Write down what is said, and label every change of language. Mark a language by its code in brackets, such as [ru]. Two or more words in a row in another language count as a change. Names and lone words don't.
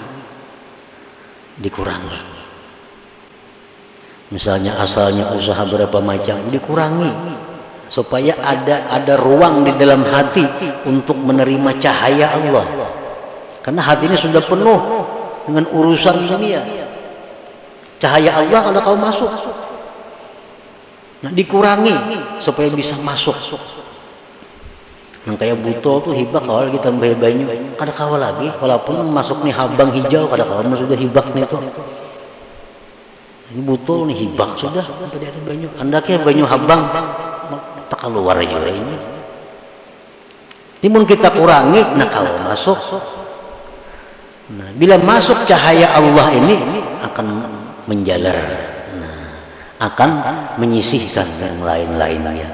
[id] Misalnya asalnya usaha berapa macam, dikurangi supaya ada ruang di dalam hati untuk menerima cahaya Allah. Karena hati ini sudah penuh dengan urusan dunia. Cahaya Allah kalau kau masuk, nah dikurangi supaya bisa masuk. [bjn] Yang kayak buto tuh hibak awal kita tambah banyu, kada kawa lagi walaupun masuk nih habang hijau, kada kawa sudah hibak nih tuh. Ini buto nih hibak sudah sampai di atas banyu. Andaknya banyu habang tak keluar juga ini. Timun kita kurangi, nah kalau masuk. [id] Nah, bila masuk cahaya Allah ini akan menjalar, akan menyisihkan yang lain-lainnya.